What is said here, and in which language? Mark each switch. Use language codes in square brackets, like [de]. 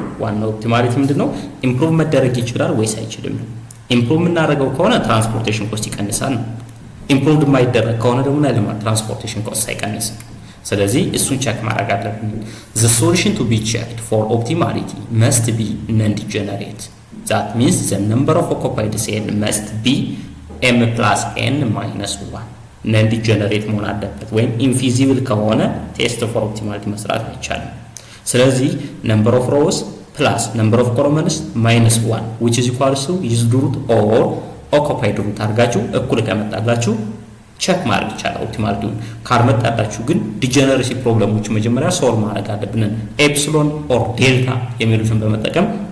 [am] ዋናው ኦፕቲማሊቲ ምንድነው? ኢምፕሩቭ መደረግ ይችላል ወይስ አይችልም ነው። ኢምፕሩቭ የምናደርገው ከሆነ ትራንስፖርቴሽን ኮስት ይቀንሳል ነው። ኢምፕሩቭ የማይደረግ ከሆነ ደግሞ ትራንስፖርቴሽን ኮስት አይቀንስም። ስለዚህ እሱን ቼክ ማድረግ አለብን። [en] the solution to be checked for optimality must be non-degenerate. that means the number of occupied cell must be m plus n minus 1. [am] non-degenerate መሆን አለበት ወይም infeasible ከሆነ ቴስት ፎር ኦፕቲማሊቲ መስራት አይቻልም። ስለዚህ [en] number of rows plus number of columns minus 1 which is equal to used root or occupied root [am] አድርጋችሁ እኩል ከመጣላችሁ ቼክ ማድረግ ይቻላል ኦፕቲማሊቲውን። ካልመጣላችሁ ግን ዲጀነሬሲ ፕሮብሌሞች መጀመሪያ ሶልቭ ማድረግ አለብን። ኤፕሲሎን ኦር ዴልታ የሚሉትን በመጠቀም